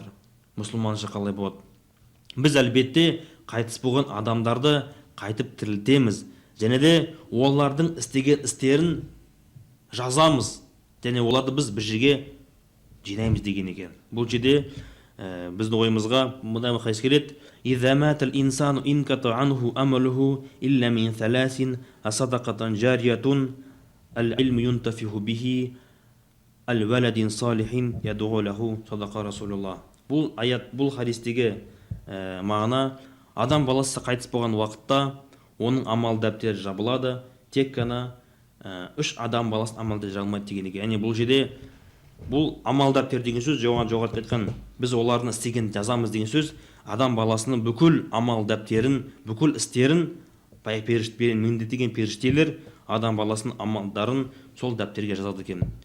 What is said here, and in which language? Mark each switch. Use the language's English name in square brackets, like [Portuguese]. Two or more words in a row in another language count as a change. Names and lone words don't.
[Kazakh] Мұсылманша қалай болады? Біз әлбетте қайтыс болған адамдарды қайтып тірілтеміз, және де олардың істеген істерін жазамыз, және оларды біз бір жерге жинаймыз деген екен. Бұл жерде біздің ойымызға мындай хадис келеді: [Arabic] «إذا مات الإنسان انقطع عنه عمله إلا من ثلاث الصدقة جارية العلم ينتفع به الولد صالح يدعو له صدق رسول الله». [Kazakh] Бұл аят, бұл хадистегі мағына, адам баласы қайтыс болған уақытта оның амал дәптері жабылады, тек қана 3 адам баласын амал дәптері жабылмайды деген екен. Яғни бұл жерде бұл амал дәптері деген сөз, жоғарыда айтқан біз олардың істеген жазамыз деген сөз, адам баласының бүкіл амал дәптерін, бүкіл істерін міндеттеген періштелер адам баласының амалдарын сол дәптерге жазады екен.